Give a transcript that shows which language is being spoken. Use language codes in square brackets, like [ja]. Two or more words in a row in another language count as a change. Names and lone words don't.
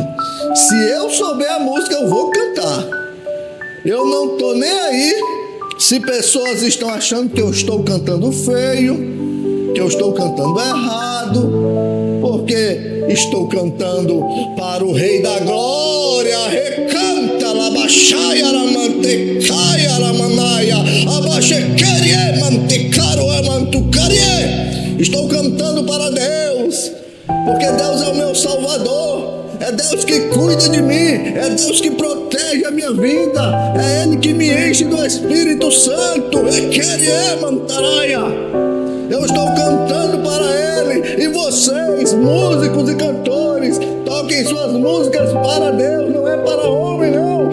[pt] Se eu souber a música, eu vou cantar. Eu não estou nem aí se pessoas estão achando que eu estou cantando feio, que eu estou cantando errado, porque porque estou cantando para o Rei da Glória. Recanta, labaxaia, lamantecaia, lamanaia, abaxequerie, mantecaro, mantucarie. Estou cantando para Deus, porque Deus é o meu Salvador. É Deus que cuida de mim, é Deus que protege a minha vida, é Ele que me enche do Espírito Santo. Eu estou cantando para Ele, e vocês, músicos e cantores, toquem suas músicas para Deus, não é para homem não.